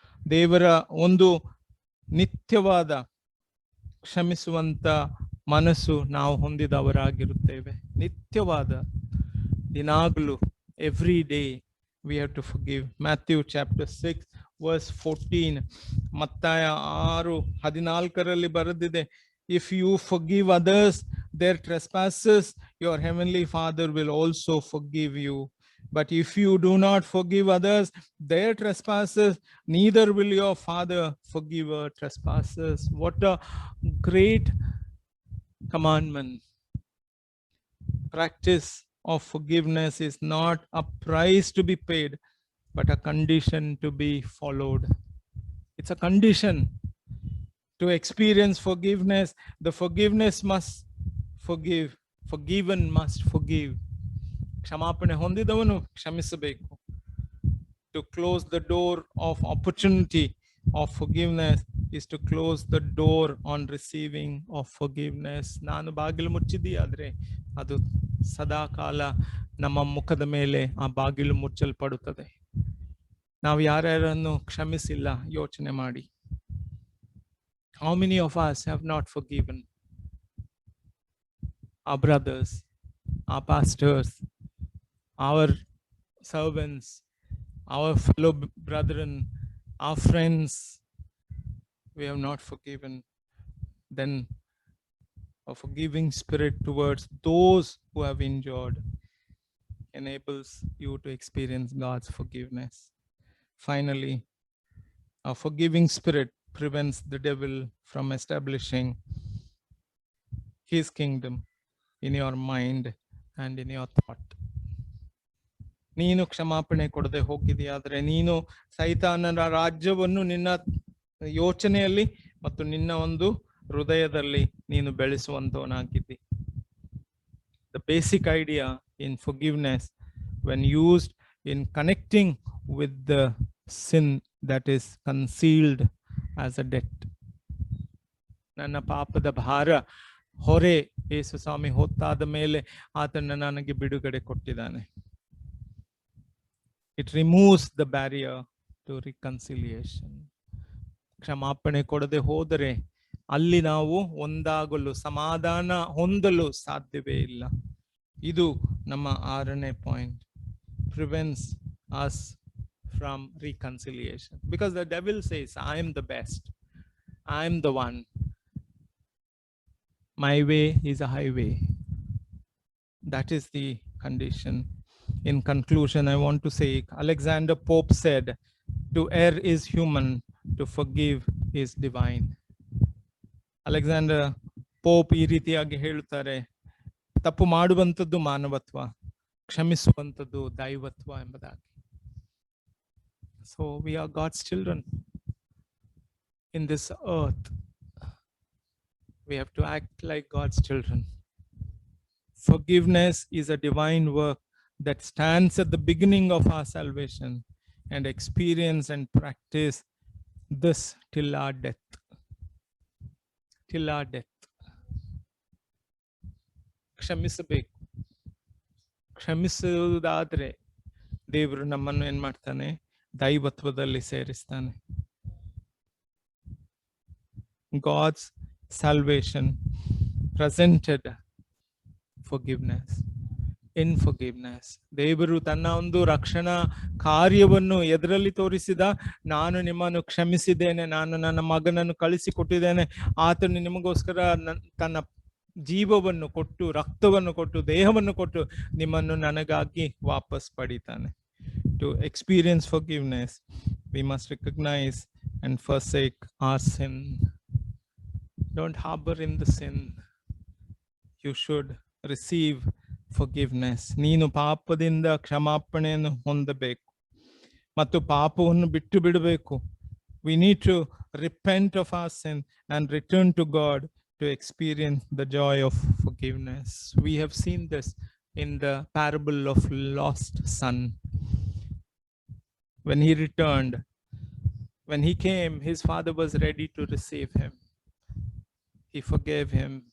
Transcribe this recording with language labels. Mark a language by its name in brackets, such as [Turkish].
[Kannada] ದೇವರ ಒಂದು ನಿತ್ಯವಾದ ಕ್ಷಮಿಸುವಂತ ಮನಸ್ಸು ನಾವು ಹೊಂದಿದವರಾಗಿರುತ್ತೇವೆ. ನಿತ್ಯವಾದ ದಿನಾಗಲೂ, [English] Every day we have to forgive. Matthew chapter 6 verse 14, [Kannada] ಮತ್ತಾಯ 6:14 ಬರೆದಿದೆ, [English] if you forgive others their trespasses, your heavenly Father will also forgive you. But if you do not forgive others their trespasses, neither will your Father forgive your trespasses. What a great commandment. Practice of forgiveness is not a price to be paid, but a condition to be followed. It's a condition to experience forgiveness. The forgiveness must forgive. Forgiven must forgive. [Kannada] ಕ್ಷಮಾಪಣೆ ಹೊಂದಿದವನು ಕ್ಷಮಿಸಬೇಕು. [English] To close the door of opportunity of forgiveness is to close the door on receiving of forgiveness. [Kannada] ನಾನು ಬಾಗಿಲು ಮುಚ್ಚಿದೆಯಾದ್ರೆ ಅದು ಸದಾ ಕಾಲ ನಮ್ಮ ಮುಖದ ಮೇಲೆ ಆ ಬಾಗಿಲು ಮುಚ್ಚಲ್ಪಡುತ್ತದೆ. ನಾವು ಯಾರ್ಯಾರನ್ನು ಕ್ಷಮಿಸಿಲ್ಲ ಯೋಚನೆ ಮಾಡಿ. [English] How many of us have not forgiven our brothers, our pastors, our servants, our fellow brethren, our friends? We have not forgiven. Then a forgiving spirit towards those who have injured enables you to experience God's forgiveness. Finally, a forgiving spirit prevents the devil from establishing his kingdom in your mind and in your thought. [Kannada] ನೀನು ಕ್ಷಮಾಪಣೆ ಕೊಡದೆ ಹೋಗಿದೆಯಾದ್ರೆ ನೀನು ಸೈತಾನನ ರಾಜ್ಯವನ್ನು ನಿನ್ನ ಯೋಚನೆಯಲ್ಲಿ ಮತ್ತು ನಿನ್ನ ಒಂದು ಹೃದಯದಲ್ಲಿ ನೀನು ಬೆಳೆಸುವಂತವನಾಗಿದ್ದಿ. [English] The basic idea in forgiveness, when used in connecting with the sin that is concealed as a debt. [Kannada] ನನ್ನ ಪಾಪದ ಭಾರ ಹೊರೆ ಯೇಸು ಸ್ವಾಮಿ ಹೊತ್ತಾದ ಮೇಲೆ ಆತನ ನನಗೆ ಬಿಡುಗಡೆ ಕೊಟ್ಟಿದ್ದಾನೆ. [English] It removes the barrier to reconciliation. [Kannada] ಕ್ಷಮಾಪಣೆ ಕೊಡದೆ ಹೋದರೆ ಅಲ್ಲಿ ನಾವು ಒಂದಾಗಲು, ಸಮಾಧಾನ ಹೊಂದಲು ಸಾಧ್ಯವೇ ಇಲ್ಲ. ಇದು ನಮ್ಮ 6ನೇ point. [English] Prevents us from reconciliation. Because the devil says, I am the best. I am the one. My way is a highway. That is the condition. In conclusion, I want to say, Alexander Pope said, to err is human, to forgive is divine. [Kannada] Alexander Pope ಈ ರೀತಿಯಾಗಿ ಹೇಳುತ್ತಾರೆ, ತಪ್ಪು ಮಾಡುವಂಥದ್ದು ಮಾನವತ್ವ, ಕ್ಷಮಿಸುವಂಥದ್ದು ದೈವತ್ವ ಎಂಬುದಾಗಿ. [English] So we are God's children in this earth. We have to act like God's children. Forgiveness is a divine work that stands at the beginning of our salvation, and experience and practice this till our death. Till our death. [Kannada] ಕ್ಷಮಿಸಬೇಕು. ಕ್ಷಮಿಸುವುದಾದ್ರೆ ದೇವರು ನಮ್ಮನ್ನು ಏನ್ ಮಾಡ್ತಾನೆ? ದೈವತ್ವದಲ್ಲಿ ಸೇರಿಸ್ತಾನೆ. [English] God's salvation presented forgiveness. In forgiveness, [Kannada] ದೇವರು ತನ್ನ ಒಂದು ರಕ್ಷಣಾ ಕಾರ್ಯವನ್ನು ಎದರಲ್ಲಿ ತೋರಿಸಿದ? ನಾನು ನಿಮ್ಮನ್ನು ಕ್ಷಮಿಸಿದ್ದೇನೆ, ನಾನು ನನ್ನ ಮಗನನ್ನು ಕಳಿಸಿಕೊಟ್ಟಿದ್ದೇನೆ, ಆತನು ನಿಮಗೋಸ್ಕರ ತನ್ನ ಜೀವವನ್ನು ಕೊಟ್ಟು, ರಕ್ತವನ್ನು ಕೊಟ್ಟು, ದೇಹವನ್ನು ಕೊಟ್ಟು ನಿಮ್ಮನ್ನು ನನಗಾಗಿ ವಾಪಸ್ ಪಡಿತಾನೆ. [English] To experience forgiveness, we must recognize and forsake our sin. Don't harbor in the sin. You should receive forgiveness. [Kannada] ನೀನು ಪಾಪದಿಂದ ಕ್ಷಮಾಪಣೆಯನ್ನು ಹೊಂದಬೇಕು ಮತ್ತು ಪಾಪವನ್ನು ಬಿಟ್ಟು ಬಿಡಬೇಕು. [English] We need to repent of our sin and return to God to experience the joy of forgiveness. We have seen this in the parable of lost son. When he returned, when he came, his father was ready to receive him. He forgave him.